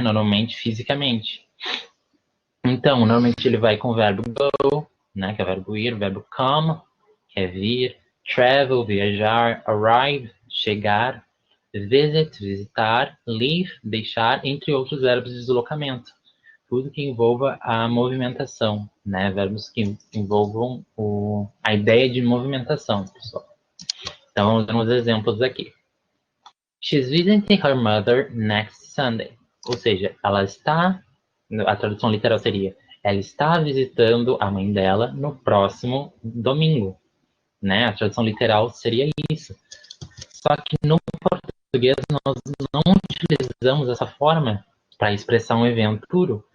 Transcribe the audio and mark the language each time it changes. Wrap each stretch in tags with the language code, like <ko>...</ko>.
<pt>Normalmente fisicamente. Então, normalmente ele vai com o verbo go, né, que é o verbo ir, o verbo come, que é vir, travel, viajar, arrive, chegar, visit, visitar, leave, deixar, entre outros verbos de deslocamento. Tudo que envolva a movimentação, né, verbos que envolvam a ideia de movimentação, pessoal. Então, vamos ver uns exemplos aqui.</pt> <en>She's visiting her mother next Sunday.</en> <pt>Ou seja, ela está, a tradução literal seria, ela está visitando a mãe dela no próximo domingo, né? A tradução literal seria isso. Só que no português nós não utilizamos essa forma para expressar um evento futuro.</pt>